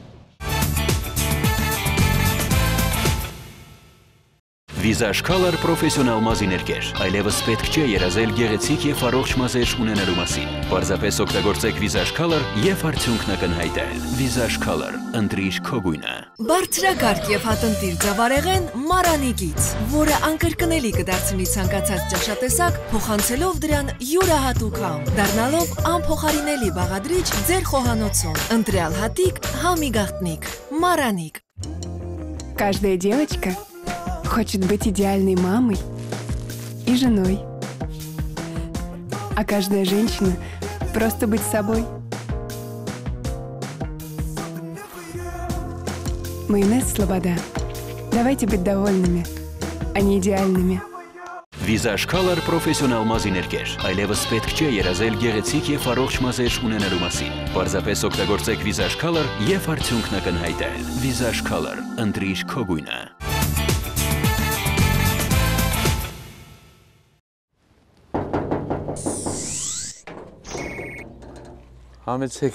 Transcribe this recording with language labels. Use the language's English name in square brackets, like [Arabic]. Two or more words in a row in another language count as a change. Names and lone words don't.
[Armenian] Վիզաժ Color պրոֆեսիոնալ մազիներկեր, այլևս պետք չէ երազել գեղեցիկ եւ առողջ մազեր ունենալու մասին։ Պարզապես օգտագործեք Վիզաժ Color եւ արդյունքն կնհայտել։ Վիզաժ Color, ընտրիր քո գույնը։ Բարձրակարգ եւ հատընտիր ձավարեղեն Մարանի գիծ, որը անկրկնելի կդարձնի ցանկացած ճաշատեսակ, փոխանցելով դրան յուրահատուկ համ, դառնալով անփոխարինելի բաղադրիչ ձեր խոհանոցում։ Ընտրյալ հատիկ, համի գաղտնիք, Мараник։ [Russian] Каждая девочка хочет быть идеальной мамой и женой. А каждая женщина просто быть собой. Майонез Слобода. Давайте быть довольными, а не идеальными. [Armenian] Վիզաժ Color պրոֆեսիոնալ մազիներկեր, այլևս պետք չէ երազել գեղեցիկ եւ առողջ մազեր ունենալու մասին։ Պարզապես օգտագործեք Վիզաժ Color եւ արդյունքն կնհայտել։ Վիզաժ Color, ընտրիր քո գույնը։ Համեցեք։